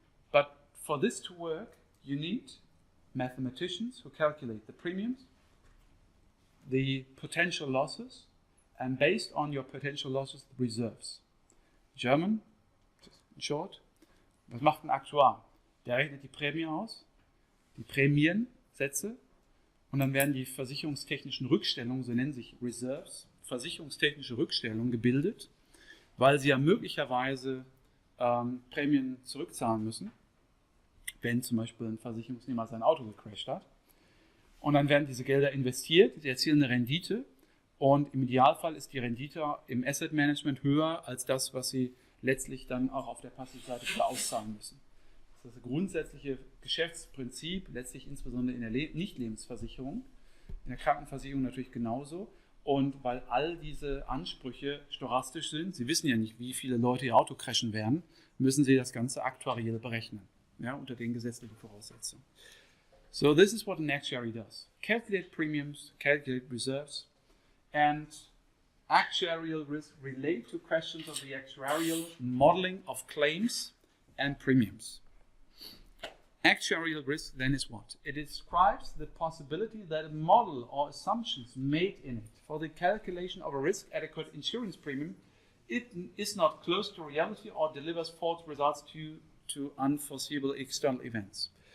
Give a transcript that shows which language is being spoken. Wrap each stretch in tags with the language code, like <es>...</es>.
<en>But for this to work, you need mathematicians who calculate the premiums, the potential losses, and based on your potential losses, the reserves. German, in short,</en> <de>was macht ein Aktuar? Der rechnet die Prämie aus, die Prämiensätze, und dann werden die versicherungstechnischen Rückstellungen, so nennen sich Reserves, versicherungstechnische Rückstellungen gebildet, weil sie ja möglicherweise Prämien zurückzahlen müssen, wenn zum Beispiel ein Versicherungsnehmer sein Auto gecrasht hat. Und dann werden diese Gelder investiert, die erzielen eine Rendite, und im Idealfall ist die Rendite im Asset Management höher als das, was sie letztlich dann auch auf der Passivseite wieder auszahlen müssen. Das ist das grundsätzliche Geschäftsprinzip, letztlich insbesondere in der Nicht-Lebensversicherung, in der Krankenversicherung natürlich genauso. Und weil all diese Ansprüche stochastisch sind, Sie wissen ja nicht, wie viele Leute ihr Auto crashen werden, müssen Sie das Ganze aktuariell berechnen, ja, unter den gesetzlichen Voraussetzungen.</de> <en>So this is what an actuary does. Calculate premiums, calculate reserves, and Actuarial risk relate to questions of the actuarial modeling of claims and premiums. Actuarial risk then is what? It describes the possibility that a model or assumptions made in it for the calculation of a risk-adequate insurance premium it is not close to reality or delivers false results due to unforeseeable external events.</en>